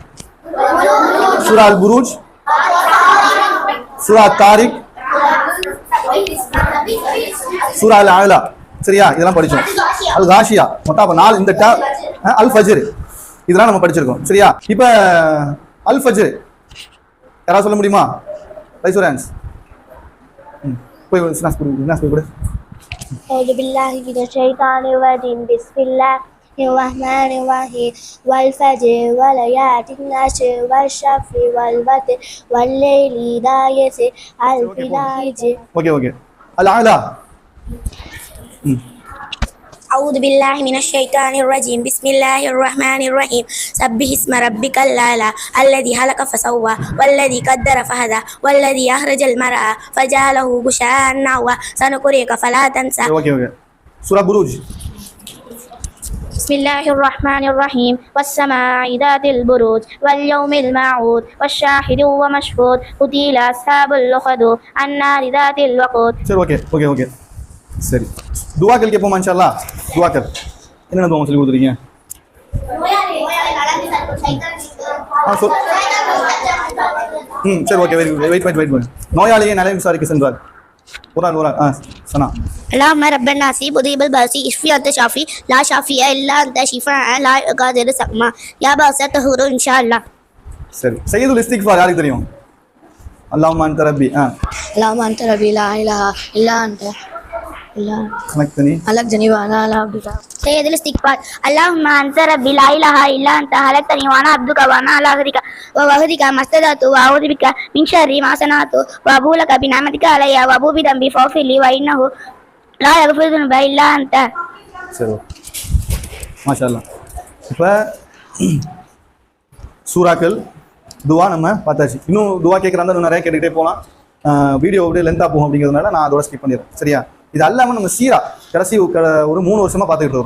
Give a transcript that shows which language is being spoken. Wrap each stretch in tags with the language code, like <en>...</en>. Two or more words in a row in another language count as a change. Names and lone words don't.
<ta>சூரா அல் புரூஜ், சூரா தாரிக், சூரா அல் ஆலா. சரியா? இதெல்லாம் படிச்சோம். அல் காஷியா, மொத்தம் 4 இந்த டேர்ம். அல் ஃபஜ்ர், இதெல்லாம் நம்ம படிச்சிருக்கோம். சரியா? இப்போ அல் ஃபஜ்ர் யாராவது சொல்ல முடியுமா?</ta> <en>raise your hands.</en> <ta>போய் ஸ்னாஸ் போய் கொடு.</ta> <ar>أعوذ بالله من الشيطان الرجيم بسم الله الرحمن الرحيم والفجر وليالي العشر والشفع والوتر والليل إذا يسر هل في ذلك.</ar> <ta>ஓகே அல் ஆலா.</ta> <ar>أعوذ بالله من الشيطان الرجيم بسم الله الرحمن الرحيم سبح اسم ربك الأعلى الذي خلق فسوى والذي قدر فهدى والذي أخرج المرعى فجعله غثاء نحوا سنقرئك فلا تنسى.</ar> <ta>ஓகே சூரா புரூஜ்.</ta> <ar>بسم الله الرحمن الرحيم والسماء ذات البروج واليوم الموعود والشاهد ومشهود قتل أصحاب الأخدود النار ذات الوقود.</ar> <ta>சரி, ஓகே சரி, துவாக்கள் கேட்போம்</ta> <ar>إن شاء الله.</ar> <ta>துவாக்கள் என்னென்ன துவா சொல்லி கொடுத்துருக்கீங்க? சரி, ஓகே, வெயிட். நோயாளியை நலம் விசாரிக்க சென்றார். ஒரு சனா.</ta> <ar>اللهم رب الناس مذيب الباس اشفي انت شافي لا شافي الا انت شفاء لا يغادر سقما يا باس الطهور ان شاء الله.</ar> <ta>சரி,</ta> <ar>سيد الاستغفار</ar> <ta>யாருக்கு தெரியும்?</ta> <ar>اللهم أنت ربي. اللهم انت ربي لا اله الا انت خلقتني وانا على عبدك. سيد الاستغفار اللهم انت ربي لا اله الا انت خلقتني وانا عبدك وانا على عهدك ووعدك ما استطعت واعوذ بك من شر ما صنعت وابوء لك بنعمتك علي وابوء بذنبي فاغفر لي وانه لا يغفر الذنوب الا انت.</ar> <ta>சரி,</ta> <ar>ما شاء الله.</ar> <ta>இப்போ சூறாக்கள், துவா நம்ம பார்த்தாச்சு. இன்னும் துவா கேட்குறாங்க இன்னும் நிறைய கேட்டுக்கிட்டே போகலாம். வீடியோ அப்படியே லென்த்தாக போகும் அப்படிங்கிறதுனால நான் அதோட ஸ்கிப் பண்ணிடுறேன். சரியா? இது அல்லாமல் நம்ம சீரா கடைசி ஒரு 3 வருஷமா பார்த்துக்கிட்டு இருக்கோம்.</ta>